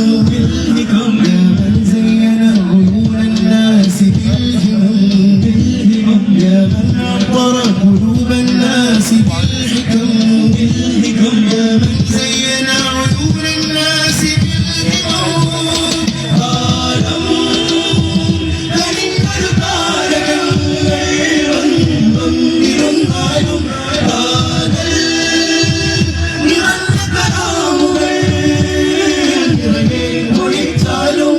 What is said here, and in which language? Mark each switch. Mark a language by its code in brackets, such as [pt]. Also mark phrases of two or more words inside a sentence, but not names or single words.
[ar] يا من زين عيون الناس بالهمم يا من عطر قلوب الناس بالحكم يا من زين عيون الناس بالهمم [ml] കാലം കനിഞ്ഞൊരു താരകം വന്നിരുന്നാലും കാതൽ നിറഞ്ഞ കലാമുകൾ നിറയെ പൊഴിച്ചാലും